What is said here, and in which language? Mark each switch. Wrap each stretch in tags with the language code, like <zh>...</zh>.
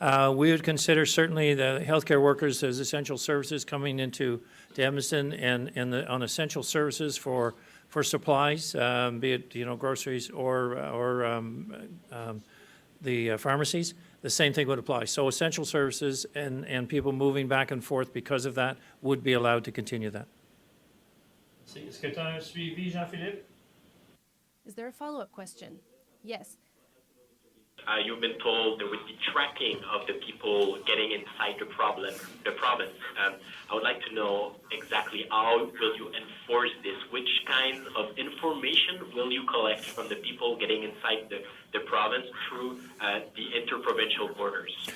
<en>We would consider certainly the healthcare workers as essential services coming into Edmonton and on essential services for supplies, be it groceries or the pharmacies. The same thing would apply. So essential services and people moving back and forth because of that would be allowed to continue that.</en> <fr>Est-ce que tu as un suivi, Jean-Philippe?</fr> <en>Is there a follow-up question? Yes. You've been told there would be tracking of the people getting inside the province. I would like to know exactly how will you enforce this? Which kind of information will you collect from the people getting inside the province through the interprovincial borders?</en>